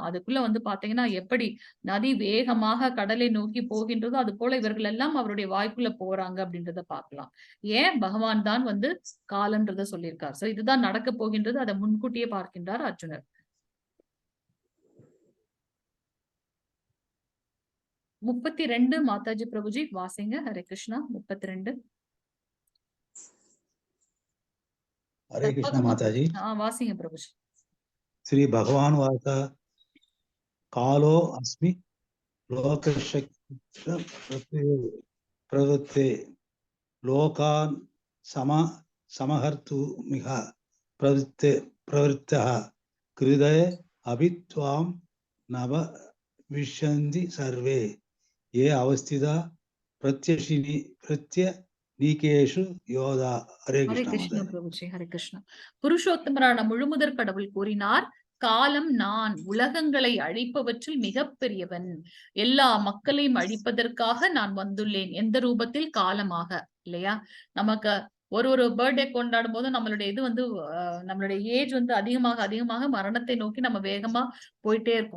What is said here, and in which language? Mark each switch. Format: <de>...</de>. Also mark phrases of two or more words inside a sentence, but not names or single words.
<ta>அதுக்குள்ள வந்து பாத்தீங்கன்னா எப்படி நதி வேகமாக கடலை நோக்கி போகின்றதோ அது போல இவர்கள் எல்லாம் அவருடைய வாய்க்குள்ள போறாங்க அப்படின்றத பார்க்கலாம். ஏன்? பகவான் தான் வந்து காலன்றத சொல்லியிருக்கார். சோ இதுதான் நடக்க போகின்றது, அதை முன்கூட்டியே பார்க்கின்றார் அர்ஜுனர். 32 மாதாஜி பிரபுஜி வாசிங்க. ஹரே கிருஷ்ணா. 32.</ta> <hi>हरे कृष्ण माताजी.</hi> <ta>வாசிங்க பிரபுஜி.</ta> <sa>श्री भगवान वाचा कालो अस्मि लोकस्य प्रवृत्ते लोकान् समहर्तुमिह प्रवृत्तः हृदये अपि त्वां नव विशन्ति सर्वे ये अवस्थिता प्रत्यनीकेषु யோதா.</sa> <ta>ஹரே கிருஷ்ணா பிரபுஜி, ஹரே கிருஷ்ணா. புருஷோத்தமரான முழுமுதற் கடவுள் கூறினார், காலம் நான் உலகங்களை அழிப்பவற்றில் மிகப்பெரியவன். எல்லா மக்களையும் அழிப்பதற்காக நான் வந்துள்ளேன். எந்த ரூபத்தில்? காலமாக. இல்லையா? நமக்கு ஒரு பர்த்டே கொண்டாடும் போது நம்மளுடைய இது வந்து நம்மளுடைய ஏஜ் வந்து அதிகமாக மரணத்தை நோக்கி நம்ம வேகமா போயிட்டே இருக்கோம்.</ta>